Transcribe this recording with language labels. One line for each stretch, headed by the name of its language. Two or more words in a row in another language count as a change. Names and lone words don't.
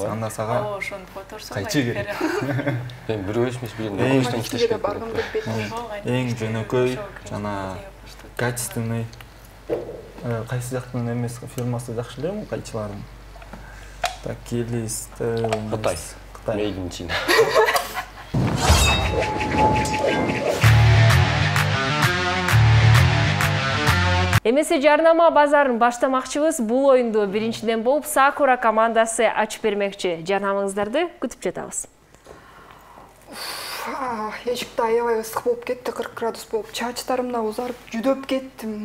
Kyrgyz: Анда сага кайчы керек. Мен бирөөбүз эмес, бир экөөбүздөн иштеш керек. Эң жөнөкөй жана качественный кайсы жактын эмес фирмасы жакшы эле кайчылардын. Так, келист. Кытай.
English: Made in China.
Kyrgyz: Эмесе жарнама базарын баштамакчыбыз. Бул оюнду биринчиден болуп Sakura командасы ачып бермекчи. Жарнамаңыздарды күтүп жатабыз. Эшикте аябай ысык болуп кетти, 40 градус болуп, чачтарым да узарып, жүдөп кеттим.